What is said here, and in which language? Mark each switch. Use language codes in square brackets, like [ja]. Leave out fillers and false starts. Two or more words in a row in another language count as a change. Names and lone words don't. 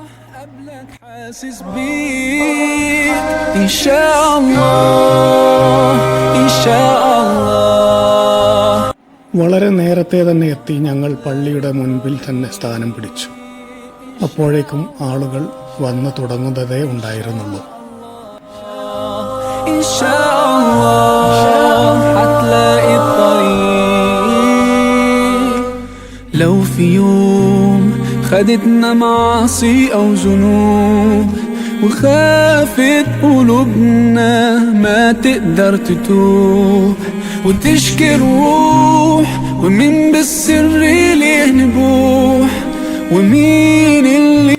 [ml] വളരെ നേരത്തെ തന്നെ എത്തി ഞങ്ങൾ പള്ളിയുടെ മുൻപിൽ തന്നെ സ്ഥാനം പിടിച്ചു. അപ്പോഴേക്കും ആളുകൾ വന്നു തുടങ്ങുന്നതേ ഉണ്ടായിരുന്നുള്ളൂ. [ar] لو في يوم خدتنا معاصي أو ذنوب وخافت قلوبنا ما تقدر تتوب وتشكي الروح ومين بالسر ليه نبوح ومين اللي